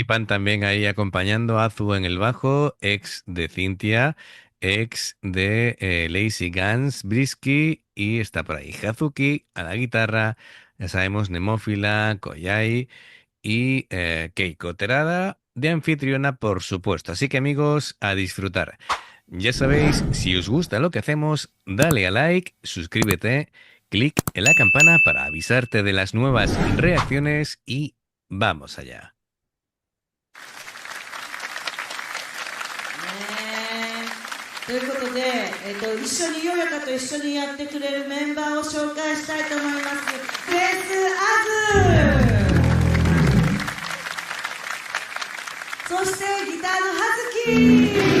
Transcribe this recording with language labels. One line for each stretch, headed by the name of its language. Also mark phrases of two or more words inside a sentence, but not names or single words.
Spanish: Participan también ahí acompañando a Azu en el bajo, ex de Cintia, ex de Lazy Guns, Brisky, y está por ahí Hazuki a la guitarra, ya sabemos, Nemófila, Koyai y Keiko Terada de anfitriona, por supuesto. Así que amigos, a disfrutar. Ya sabéis, si os gusta lo que hacemos, dale a like, suscríbete, clic en la campana para avisarte de las nuevas reacciones y vamos allá.
Japanese: ということで、一緒にヨヨカと一緒にやってくれるメンバーを紹介したいと思います。ベースアズ、そしてギターのハズキ、